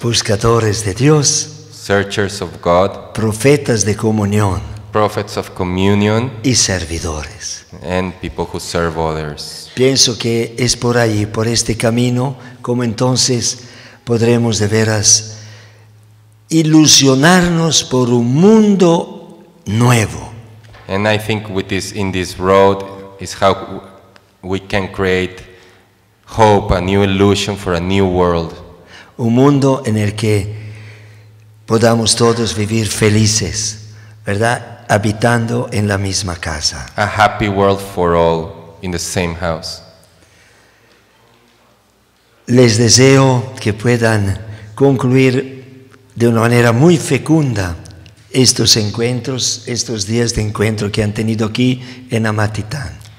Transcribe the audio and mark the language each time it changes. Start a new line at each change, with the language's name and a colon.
Spanish: Buscadores de Dios.
English: Searchers of God.
Spanish: Profetas de comunión.
English: Prophets of communion.
Spanish: Y servidores.
English: And people who serve others.
Spanish: Pienso que es por ahí, por este camino, como entonces podremos de veras ilusionarnos por un mundo nuevo.
English: And I think in this road is how we can create hope, a new illusion for a new world.
Spanish: Un mundo en el que podamos todos vivir felices, ¿verdad? Habitando en la misma casa.
English: A happy world for all in the same house.
Spanish: Les deseo que puedan concluir de una manera muy fecunda estos encuentros, estos días de encuentro que han tenido aquí en Amatitán.